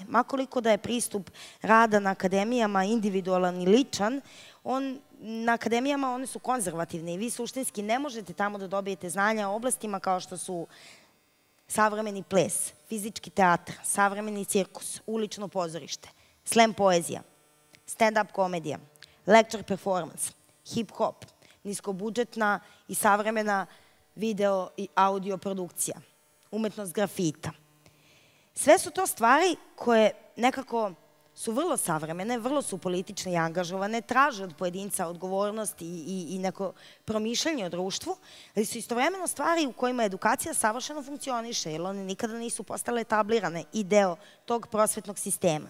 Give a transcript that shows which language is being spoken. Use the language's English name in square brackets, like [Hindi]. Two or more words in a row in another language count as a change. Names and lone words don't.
[Serbian] Makoliko da je pristup rada na akademijama individualan i ličan, na akademijama one su konzervativne i vi suštinski ne možete tamo da dobijete znanja o oblastima kao što su savremeni ples, fizički teatr, savremeni cirkus, ulično pozorište, slam poezija, stand-up komedija, [English] lecture performance, [Serbian] hip-hop, niskobudžetna i savremena video i audio produkcija, umetnost grafita. Sve su to stvari koje nekako su vrlo savremene, vrlo su politične i angažovane, traže od pojedinca odgovornost i neko promišljanje o društvu, ali su istovremeno stvari u kojima edukacija savršeno funkcioniše, jer one nikada nisu postale etablirane i deo tog prosvetnog sistema.